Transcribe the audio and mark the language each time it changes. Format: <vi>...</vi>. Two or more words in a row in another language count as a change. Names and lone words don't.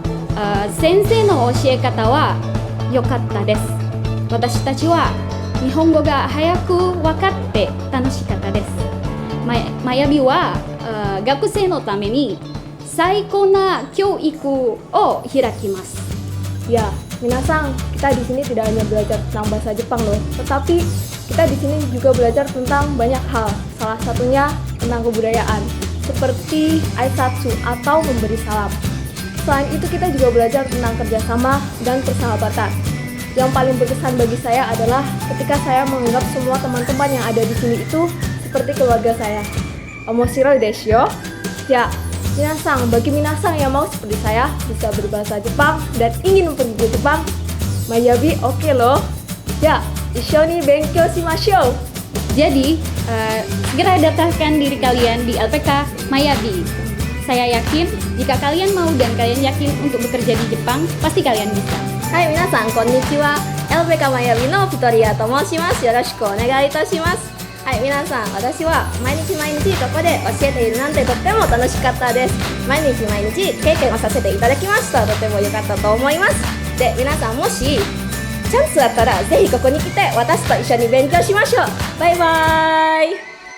<ja>先生の教え方は良かったです。私たちは日本語が早く分かっって楽しかったです。マヤビは学生のために最高な教育を開きます。</ja> <id>Ya, minasang, kita di sini tidak hanya belajar tentang bahasa Jepang loh, tetapi kita di sini juga belajar tentang banyak hal. Salah satunya tentang kebudayaan, seperti aisatsu atau memberi salam. Selain itu kita juga belajar tentang kerjasama dan persahabatan. Yang paling berkesan bagi saya adalah ketika saya menganggap semua teman-teman yang ada di sini itu seperti keluarga saya.</id> <ja>面白いですよ.</ja> <id>Ya, minasang, bagi minasang yang mau seperti saya bisa berbahasa Jepang dan ingin pergi ke Jepang, Mayabi oke loh.</id> <ja>Ya, 一緒に勉強しましょう.</ja> <id>Jadi, segera daftarkan diri kalian di LPK Mayabi. Saya yakin jika kalian mau dan kalian yakin untuk bekerja di Jepang, pasti kalian bisa.</id> <ja>はい皆さん、こんにちは. LPK Mayabi no Victoria to moshimasu. よろしくお願いいたします。はい皆さん、私は毎日ここで教えているなんてとっても楽しかったです. 毎日経験をさせていただきました。とても良かったと思います. で、皆さん、もしチャンスあったらぜひここに来て私と一緒に勉強しましょう。バイバイ。</ja>